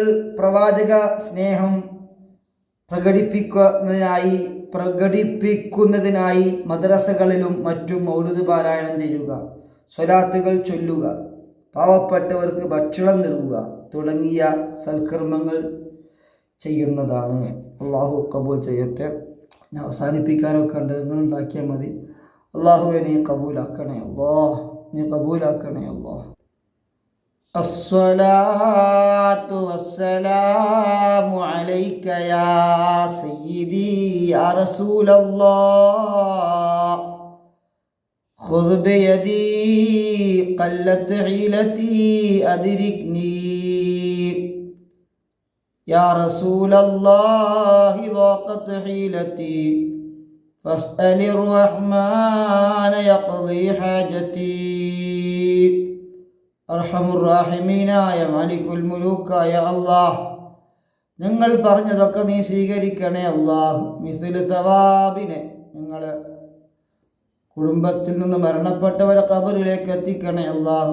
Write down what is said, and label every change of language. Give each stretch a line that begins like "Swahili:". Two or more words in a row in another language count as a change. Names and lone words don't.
Malayalam: പ്രവാചക സ്നേഹം പ്രകടിപ്പിക്കുന്നതിനായി മദ്രസകളിലും മറ്റും മൗലിദ് പാരായണം ചെയ്യുക, സ്വലാത്തുകൾ ചൊല്ലുക, പാവപ്പെട്ടവർക്ക് ഭക്ഷണം നൽകുക തുടങ്ങിയ സൽക്കർമ്മങ്ങൾ ചെയ്യുന്നതാണ്. അള്ളാഹു കബൂൽ ചെയ്യട്ടെ. ഞാൻ അവസാനിപ്പിക്കാനൊക്കെ ഉണ്ട്, നിങ്ങൾ ഉണ്ടാക്കിയാൽ മതി. അള്ളാഹുവെ നീ കബൂലാക്കണേ അല്ലാഹ്, നീ കബൂലാക്കണേ അല്ലാഹ്.
Arabic: الصلاة والسلام عليك يا سيدي يا رسول الله خذ بيدي قلت حيلتي أدركني يا رسول الله ضاقت حيلتي فاسأل الرحمن يقضي حاجتي
Malayalam: അർഹമുർറാഹിമീനായ മാലിക്കുൽ മുലൂക്കായ അല്ലാഹ്, ഞങ്ങൾ പറഞ്ഞതൊക്കെ നീ സ്വീകരിക്കണേ അല്ലാഹ്. മിസ്ലു സവാബിനെ ഞങ്ങൾ കുടുംബത്തിൽ നിന്ന് മരണപ്പെട്ടവരെ ഖബറിലേക്ക് എത്തിക്കണേ അല്ലാഹ്.